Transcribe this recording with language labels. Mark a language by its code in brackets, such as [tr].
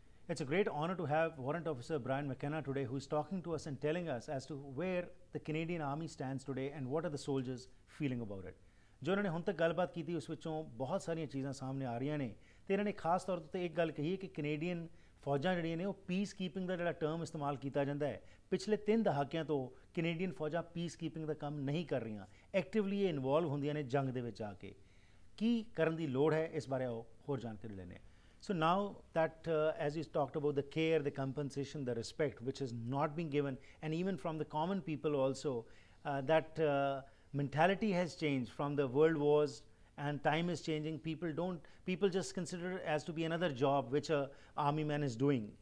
[en] It's a great honor to have Warrant Officer Brian McKenna today, who is talking to us and telling us as to where the Canadian Army stands today and what are the soldiers feeling about it. [pa] ਜੋ ਇਹਨਾਂ ਨੇ ਹੁਣ ਤੱਕ ਗੱਲਬਾਤ ਕੀਤੀ ਉਸ ਵਿੱਚੋਂ ਬਹੁਤ ਸਾਰੀਆਂ ਚੀਜ਼ਾਂ ਸਾਹਮਣੇ ਆ ਰਹੀਆਂ ਨੇ ਅਤੇ ਇਹਨਾਂ ਨੇ ਖਾਸ ਤੌਰ 'ਤੇ ਇੱਕ ਗੱਲ ਕਹੀ ਹੈ ਕਿ ਕੈਨੇਡੀਅਨ ਫੌਜਾਂ ਜਿਹੜੀਆਂ ਨੇ ਉਹ ਪੀਸ ਕੀਪਿੰਗ ਦਾ ਜਿਹੜਾ ਟਰਮ ਇਸਤੇਮਾਲ ਕੀਤਾ ਜਾਂਦਾ ਹੈ। ਪਿਛਲੇ 3 ਦਹਾਕਿਆਂ ਤੋਂ ਕੈਨੇਡੀਅਨ ਫੌਜਾਂ ਪੀਸ ਕੀਪਿੰਗ ਦਾ ਕੰਮ ਨਹੀਂ ਕਰ ਰਹੀਆਂ, ਐਕਟਿਵਲੀ ਇਹ ਇਨਵੋਲਵ ਹੁੰਦੀਆਂ ਨੇ ਜੰਗ ਦੇ ਵਿੱਚ ਆ ਕੇ। ਕੀ ਕਰਨ ਦੀ ਲੋੜ ਹੈ, ਇਸ ਬਾਰੇ ਆਓ ਹੋਰ ਜਾਣਕਾਰੀ ਲੈਂਦੇ ਹਾਂ। [en] So now that as you talked about the care, the compensation, the respect which is not being given, and even from the common people also, that mentality has changed from the world wars and time is changing. People just consider it as to be another job which a army man is doing.